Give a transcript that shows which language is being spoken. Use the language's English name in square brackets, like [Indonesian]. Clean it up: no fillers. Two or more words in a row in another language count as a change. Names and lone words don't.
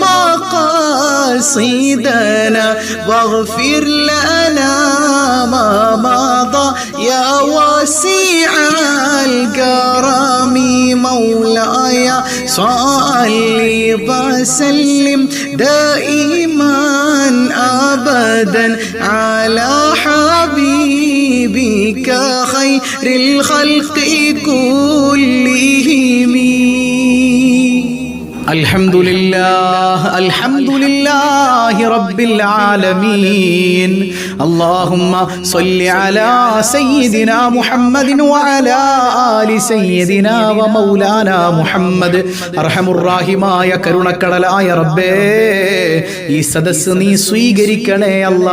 [Arabic] مقاصدنا واغفر لنا ما مضى يا واسع الكرم مولاي صل وسلم دائما أبدا على حبيبك خير الخلق كلهم. الحمد لله رب العالمين. اللهم صل على سيدنا محمد وعلى آل سيدنا ومولانا محمد. [Malayalam] അർഹമുർ റഹീമായ കരുണക്കടലായ റബ്ബേ, ഈ സദസ്സ് നീ സ്വീകരിക്കണേ അല്ലാ.